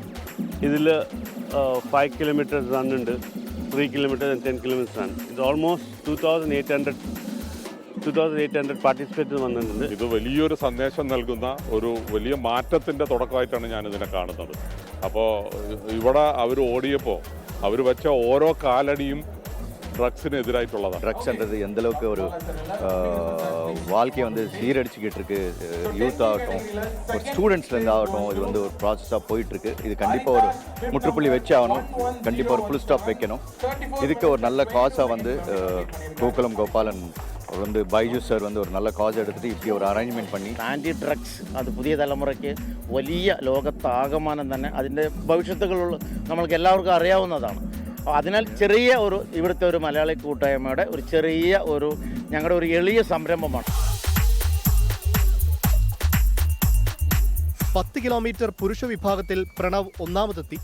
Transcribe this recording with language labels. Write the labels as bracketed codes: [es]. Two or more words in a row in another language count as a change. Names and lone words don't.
[ml] ഇതിൽ 5 [en] kilometer run [ml] ഉണ്ട്, [en] 3 kilometer and 10 kilometer run. [ml] ഇത് ഓൾമോസ്റ്റ് 2800 പാർട്ടിസിപ്പേറ്റ് വന്നിട്ടുണ്ട്. ഇത് വലിയൊരു സന്ദേശം നൽകുന്ന ഒരു വലിയ മാറ്റത്തിൻ്റെ തുടക്കമായിട്ടാണ് ഞാനിതിനെ കാണുന്നത്. അപ്പോൾ ഇവിടെ അവർ ഓടിയപ്പോൾ അവർ വെച്ച ഓരോ കാലടിയും ட்ரக்ஸுக்கு [ta] ட்ரக்ஸ்ன்றது எந்த அளவுக்கு ஒரு வாழ்க்கையை வந்து சீரடிச்சுக்கிட்டு இருக்கு. யூத் ஆகட்டும், ஒரு ஸ்டூடெண்ட்ஸ்லேருந்து ஆகட்டும், இது வந்து ஒரு ப்ராசஸாக போயிட்டுருக்கு. இது கண்டிப்பாக ஒரு முற்றுப்புள்ளி வச்சு ஆகணும், கண்டிப்பாக ஒரு [en] full stop [ta] வைக்கணும். இதுக்கு ஒரு நல்ல காசாக வந்து கோகுலம் கோபாலன் வந்து பைஜு சார் வந்து ஒரு நல்ல காசு எடுத்துகிட்டு இப்படி ஒரு அரேഞ്ച്മെന്റ് பண்ணி [ml] ആൻറ്റി ഡ്രഗ്സ് അത് പുതിയ തലമുറയ്ക്ക് വലിയ ലോകത്താകമാനം തന്നെ അതിൻ്റെ ഭവിഷ്യത്തുകൾ നമ്മൾക്ക് എല്ലാവർക്കും അറിയാവുന്നതാണ്. അതിനാൽ ചെറിയ ഒരു ഇവിടുത്തെ ഒരു മലയാളി കൂട്ടായ്മയുടെ ഒരു ചെറിയ ഒരു ഞങ്ങളുടെ ഒരു എളിയ സംരംഭമാണ്. 10 കിലോമീറ്റർ പുരുഷ വിഭാഗത്തിൽ പ്രണവ് ഒന്നാമതെത്തി.